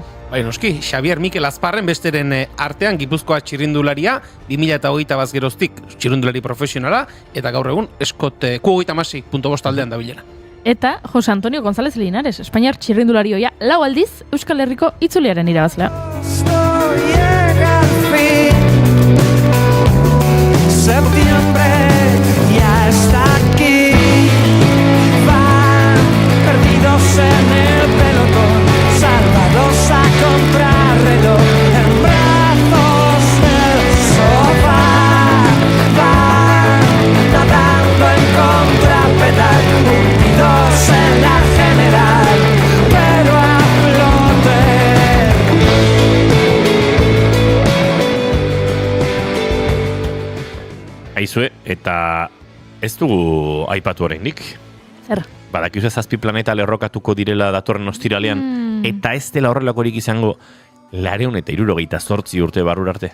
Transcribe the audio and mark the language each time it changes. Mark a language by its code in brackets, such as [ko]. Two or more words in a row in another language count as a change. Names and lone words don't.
[eu] Bai, noski, Xavier Mikel Azparren besteren artean Gipuzkoa txirrindularia 2021 geroztik txirrindulari profesionala eta gaur egun eskot Q56.5 taldean dabilena. Eta Jose Antonio González Linares, Espainiar txirrindularioia 4 aldiz Euskal Herriko itzuliaren irabazlea. [es] Septiembre ya está aquí, van perdidos en el pelotón, salvados a contrarreloj, en brazos del sofá, van nadando en contrapedal, hundidos en la general, pero a flote. [eu] Aizue, eta ez dugu aipatu oraindik. Zer? Badakizu 7 planeta lerrokatuko direla datorren ostiralean, eta ez dela horrelakorik izango 278 urte barrura arte.